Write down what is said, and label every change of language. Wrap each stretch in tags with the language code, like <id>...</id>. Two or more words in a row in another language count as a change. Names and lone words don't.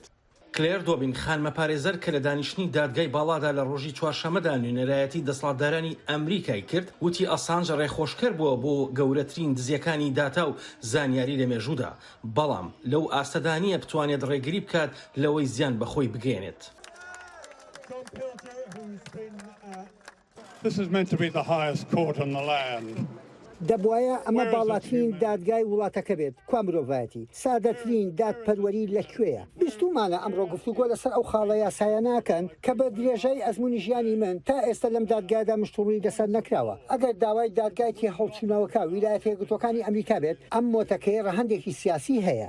<ckb>کلێر دۆبین خانمە پارێزەر کە لە دانیشتنی دادگای باڵادا لە ڕۆژی چوارشەمەدا نوێنەرایەتی دەسەڵاتدارانی ئەمریکای کرد وتی ئەسانج ڕێخۆشکەر بووە بۆ گەورەترین دزیەکانی داتا و زانیاری لە مێژوودا، بەڵام لەو ئاستەدانیە بتوانێت ڕێگری بکات لەوەی زیان بەخۆی بگەێنێت.</ckb> <en>This is meant to be the highest court on the land.</en> <ckb>دەبواە ئەمە باڵاترین دادگای وڵاتەکە بێت. کوا مرۆڤایەتی سادەترین دادپەروەری لەکوێیە؟ بیستمانە ئەمڕۆ گفتوگۆ لەسەر ئەو خاڵە یاسایە ناکەن کە بە درێژەی ئەزمموی ژیانی من تا ئێستا لەم دادگادا مشتوڕی دەسەر نەکراوە. ئەگەر داوای دادگای تێهەڵچوونەوەکە ویلایەتە یەکگرتووەکانی ئەمریکا بێت ئەم مۆتەکەی ڕەهەندێکی سیاسی هەیە.</ckb>